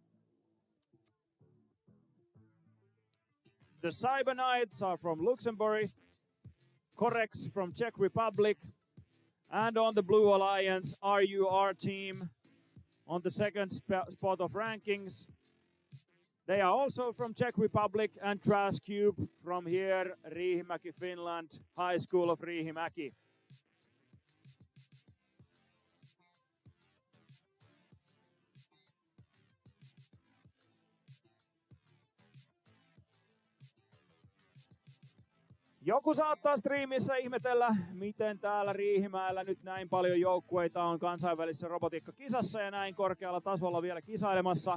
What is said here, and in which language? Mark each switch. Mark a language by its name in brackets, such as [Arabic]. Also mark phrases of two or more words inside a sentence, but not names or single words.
[English] The Cyber Knights are from Luxembourg, Correx from Czech Republic, and on the Blue Alliance, our team on the second spot of rankings. They are also from Czech Republic and Trash Cube from here, Riihimäki, Finland, High School of Riihimäki. [Finnish] Joku saattaa striimissä ihmetellä, miten täällä Riihimäellä nyt näin paljon joukkueita on kansainvälisessä robotiikkakisassa ja näin korkealla tasolla vielä kisailemassa.